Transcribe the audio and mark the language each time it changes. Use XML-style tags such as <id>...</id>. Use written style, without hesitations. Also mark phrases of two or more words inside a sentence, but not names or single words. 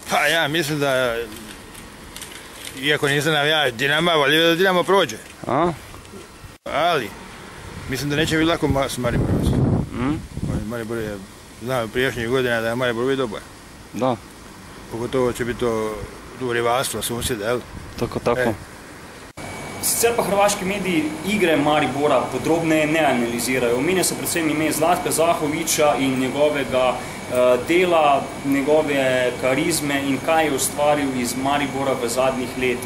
<hr>Pa ja mislim da, iako nisam navijao Dinama, volio da Dinamo prođe. Ali, mislim da neće biti lako s Mariborom. Maribor je, znam prijašnjih godina da je Maribor uvijek dobar. Da. Pogotovo će biti to rivalstvo, susjeda, jel? Tako.</hr> <sl>Sicer pa hrvaški mediji igre Maribora podrobneje ne analizirajo. Omenja se predvsem ime Zlatka Zahovića in njegovega dela, njegove karizme in kaj je ustvaril iz Maribora v zadnjih letih.</sl>